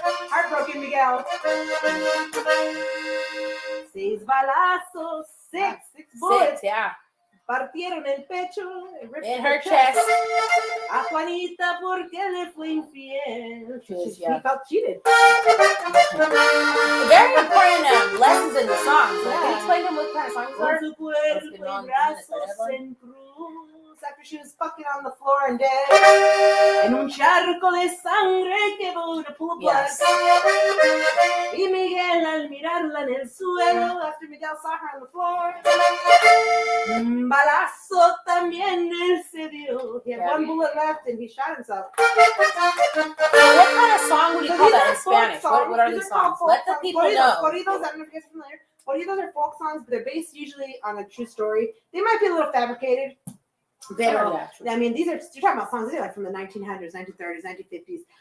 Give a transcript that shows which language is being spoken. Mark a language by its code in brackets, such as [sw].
[en] Heartbroken, Miguel. [es] 6 balazos, [en] six bullets. 6, yeah. [es] Partieron el pecho. [en] In her chest. [es] A Juanita porque le fue infiel. [en] She felt cheated. Very important lessons in the songs. Can you explain them what kind of songs are? [es] Con su cuerpo y brazos en cruz. [en] After she was fucking on the floor and dead. [es] En un charco de sangre que [en] pull up blood. [es] Y Miguel al mirarla en el suelo. [en] After Miguel saw her on the floor. [es] Un balazo también él se dio. [en] He had one bullet left and he shot himself. What kind of song would you call that in Spanish? What are these songs? Let the people know. Corridos, I don't know if you guys are familiar. Corridos are folk songs, but they're based usually on a true story. They might be a little fabricated. Pero, I mean, you're talking about songs, these are like from the 1900s, 1930s, 1950s.